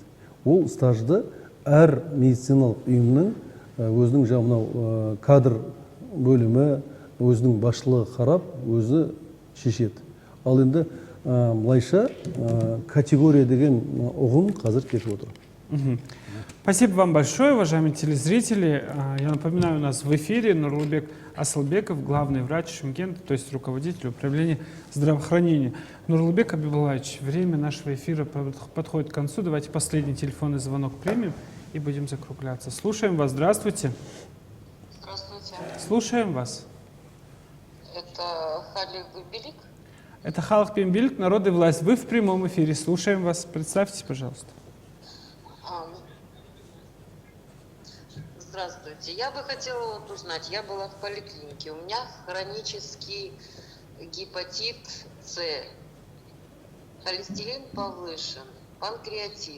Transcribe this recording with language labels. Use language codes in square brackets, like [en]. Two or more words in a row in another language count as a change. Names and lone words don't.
[kk] Ол стажды әр медициналық ұйымның өзінің жаңағы кадр бөлімі, өзінің басшылығы қарап, өзі шешеді. Ал енді былайша категория деген ұғым қазір кетіп отыр. [ru] Спасибо вам большое, уважаемые телезрители. Я напоминаю, у нас в эфире Нурлыбек Асылбеков, главный врач Шымкента, то есть руководитель управления здравоохранения. Нурлыбек Абибуллаевич, время нашего эфира подходит к концу. Давайте последний телефонный звонок примем и будем закругляться. Слушаем вас. Здравствуйте. Здравствуйте. Слушаем вас. Это Халик Белик? Это Халық пен билік, народ и власть. Вы в прямом эфире. Слушаем вас. Представьтесь, пожалуйста. Здравствуйте. Я бы хотела узнать, я была в поликлинике, у меня хронический гепатит С, холестерин повышен, панкреатит.